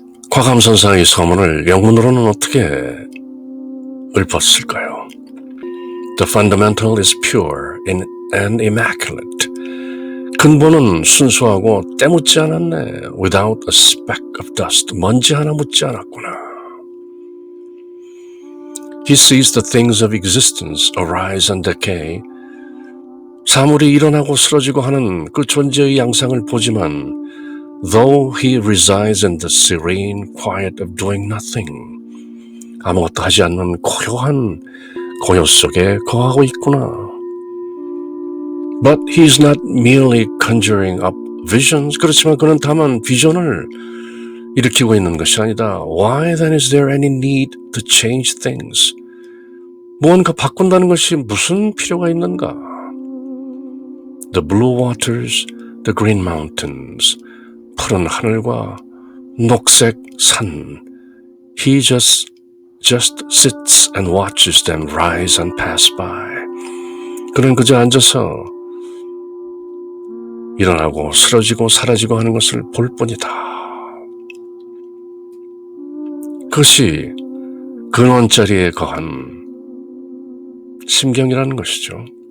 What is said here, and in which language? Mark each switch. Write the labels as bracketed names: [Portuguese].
[Korean] 과감선사의 서문을 영문으로는 어떻게 읊었을까요? [English] The fundamental is pure and immaculate. [Korean] 근본은 순수하고 때묻지 않았네. [English] Without a speck of dust. [Korean] 먼지 하나 묻지 않았구나. [English] He sees the things of existence arise and decay. [Korean] 사물이 일어나고 쓰러지고 하는 그 존재의 양상을 보지만 [English] though he resides in the serene quiet of doing nothing. [Korean] 아무것도 하지 않는 고요한 고요 속에 거하고 있구나. [English] But he is not merely conjuring up visions. [Korean] 그렇지만 그는 다만 비전을 일으키고 있는 것이 아니다. [English] Why then is there any need to change things? [Korean] 무언가 바꾼다는 것이 무슨 필요가 있는가? [English] The blue waters, the green mountains. [Korean] 푸른 하늘과 녹색 산. [English] He just sits and watches them rise and pass by. [Korean] 그는 그저 앉아서 일어나고 쓰러지고 사라지고 하는 것을 볼 뿐이다. 그것이 근원자리에 거한 심경이라는 것이죠.